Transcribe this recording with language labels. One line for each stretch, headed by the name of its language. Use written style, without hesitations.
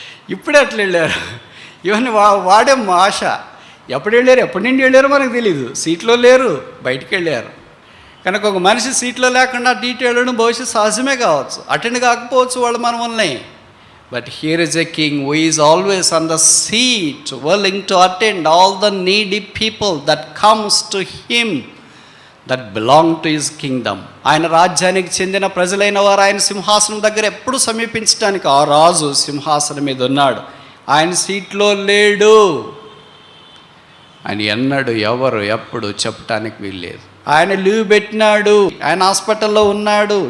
Telugu: ఇప్పుడే అట్లా వెళ్ళారు. ఇవన్నీ వాడే ఆశ. ఎప్పుడు వెళ్ళారు, ఎప్పటి నుండి వెళ్ళారో మనకు తెలీదు. సీట్లో లేరు, బయటికి వెళ్ళారు. కనుక ఒక మనిషి సీట్లో లేకుండా అటు ఇటు వెళ్ళడం బహుశా సహజమే కావచ్చు, అటెండ్ కాకపోవచ్చు వాళ్ళు మన వల్లనే.
English: But here is a king who is always on the seat, willing to attend all the needy people that comes to him that belong to his kingdom.
Telugu: ఆయన రాజ్యానికి చెందిన ప్రజలైన వారు ఆయన సింహాసనం దగ్గర ఎప్పుడు సమీపించడానికి ఆ రాజు సింహాసనం మీద ఉన్నాడు. ఆయన సీట్లో లేడు. ఆయన ఎన్నడు ఎవరు ఎప్పుడు చెప్పటానికి వీల్లేదు. ఆయన లీవ్ పెట్టినాడు. ఆయన హాస్పిటల్లో ఉన్నాడు.